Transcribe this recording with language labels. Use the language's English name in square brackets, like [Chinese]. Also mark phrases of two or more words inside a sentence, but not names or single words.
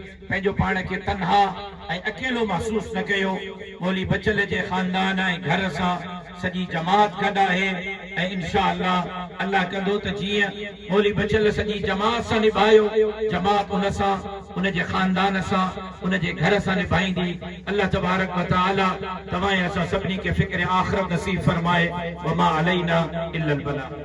[Sindhi] पंहिंजो पाण खे तन्हा ऐं अकेलो महसूस न कयो। मौली बचल जे ख़ानदान ऐं घर सां सॼी जमात गॾु आहे ऐं इंशाअल्लाह अल्लाह कंदो त जीअं मौली बचल सॼी जमात सां निभायो, जमात उन सां, उन जे ख़ानदान सां, उन जे घर सां निभाईंदी। अल्लाह [Arabic] تبارك وتعالى [Sindhi] तव्हां असां सभिनी खे फ़िक्र आख़िरत नसीब फरमाए। [Arabic] وما علينا إلا البلاغ.